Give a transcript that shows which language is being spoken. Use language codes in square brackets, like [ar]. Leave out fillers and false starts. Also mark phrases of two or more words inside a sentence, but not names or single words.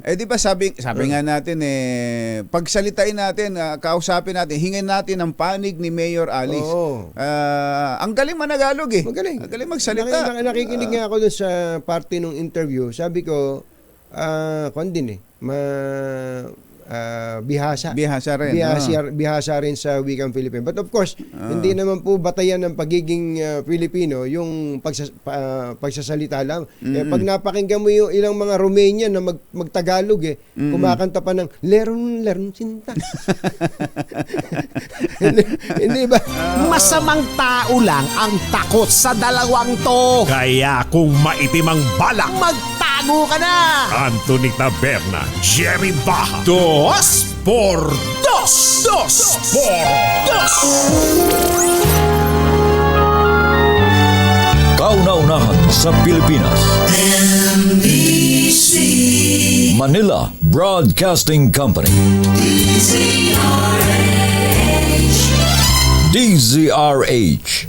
[tl] Di ba sabi nga natin, pagsalitain natin, kausapin natin, hingin natin ang panig ni Mayor Alice. Oo. Ang galing managalog eh. Magaling. Ang galing magsalita. Nakikinig nga ako dun sa parte ng interview. Sabi ko, kung din bihasa. Bihasa rin. Bihasa rin sa wikang Filipino. [en] But of course, [tl] hindi naman po batayan ng pagiging Filipino yung pagsasalita lang. Pag napakinggan mo yung ilang mga Romanian na magtagalog kumakanta pa ng leron sinta. Hindi ba? Masamang tao lang ang takot sa dalawang to. Kaya kung maitim ang balak, magtago ka na! Anthony Taberna, Jerry Baja. Dos por dos! Dos por dos! Kauna-unahan sa Pilipinas. Manila Broadcasting Company. DZRH.